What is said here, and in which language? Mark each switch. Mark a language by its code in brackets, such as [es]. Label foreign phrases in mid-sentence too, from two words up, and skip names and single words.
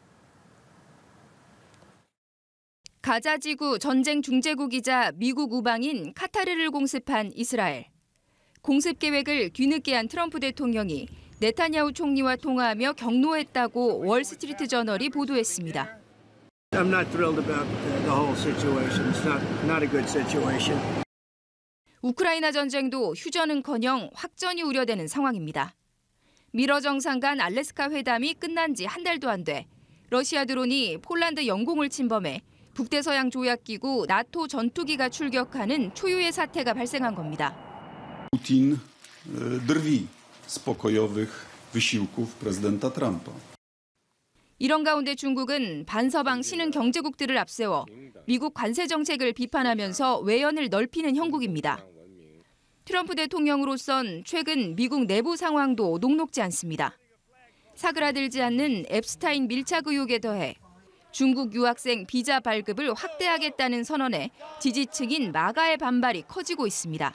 [ko] 가자 지구 전쟁 중재국이자 미국 우방인 카타르를 공습한 이스라엘. 공습 계획을 뒤늦게 한 트럼프 대통령이 네타냐후 총리와 통화하며 격노했다고 월스트리트 저널이 보도했습니다. [en] I'm not thrilled about the whole situation. It's not a good situation. [ko] 우크라이나 전쟁도 휴전은커녕 확전이 우려되는 상황입니다. 미러 정상 간 알래스카 회담이 끝난 지 한 달도 안 돼 러시아 드론이 폴란드 영공을 침범해 북대서양 조약기구 나토 전투기가 출격하는 초유의 사태가 발생한 겁니다. [pl] Putin drwi z pokojowych wysiłków prezydenta Trumpa. [ko] 이런 가운데 중국은 반서방 신흥 경제국들을 앞세워 미국 관세 정책을 비판하면서 외연을 넓히는 형국입니다. 트럼프 대통령으로선 최근 미국 내부 상황도 녹록지 않습니다. 사그라들지 않는 앱스타인 밀착 의혹에 더해 중국 유학생 비자 발급을 확대하겠다는 선언에 지지층인 마가의 반발이 커지고 있습니다.